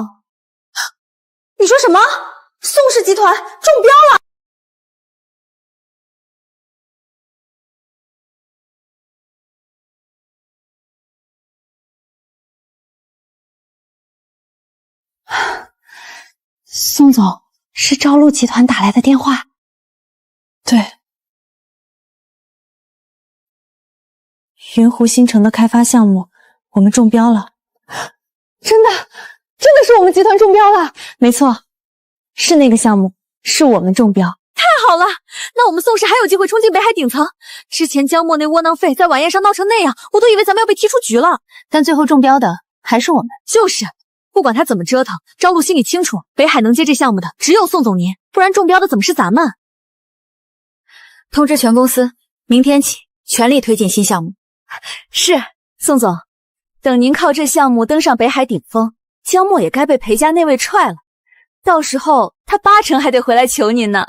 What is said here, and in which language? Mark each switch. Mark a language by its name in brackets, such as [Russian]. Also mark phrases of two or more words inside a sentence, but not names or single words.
[Chinese] 你說什麼？宋氏集團中標了！宋总，是朝露集团打來的電話。對，雲湖新城的開發項目，我們中標了。真的是我們集團中標了。沒錯，是那個項目，是我們中標。太好了，那我們宋氏還有機會衝進北海頂層。之前江墨那窩囊廢在晚宴上鬧成那樣，我都以為咱們要被踢出局了。但最後中標的還是我們。就是，不管他怎麼折騰，朝露心裡清楚，北海能接這項目的只有宋總您，不然中標的怎麼是咱們？通知全公司，明天起全力推進新項目。是，宋总，等您靠这項目登上北海頂峰，江墨也該被裴家那位踹了，到時候他8成還得回來求您呢。